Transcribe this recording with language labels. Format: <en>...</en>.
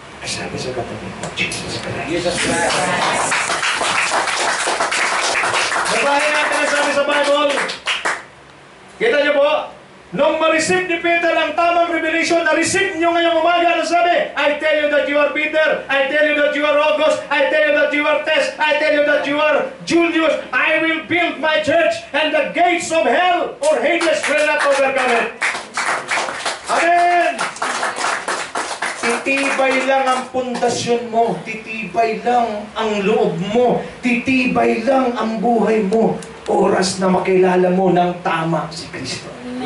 <tl>Sabi sa katabi mo, Jesus Christ. Jesus Christ. Babahin natin ang sabi sa Bible. Kita niyo po, nung na-receive ni Peter ang tamang revelation, na-receive nyo ngayong umaga, ano sabi?</tl> <en>I tell you that you are Peter, I tell you that you are August, I tell you that you are Tess, I tell you that you are Julius, I will build my church, and the gates of hell or Hades will not overcome it. Amen!</en> <tl>Titibay lang ang pundasyon mo, titibay lang ang loob mo, titibay lang ang buhay mo, oras na makilala mo ng tama si Kristo.</tl>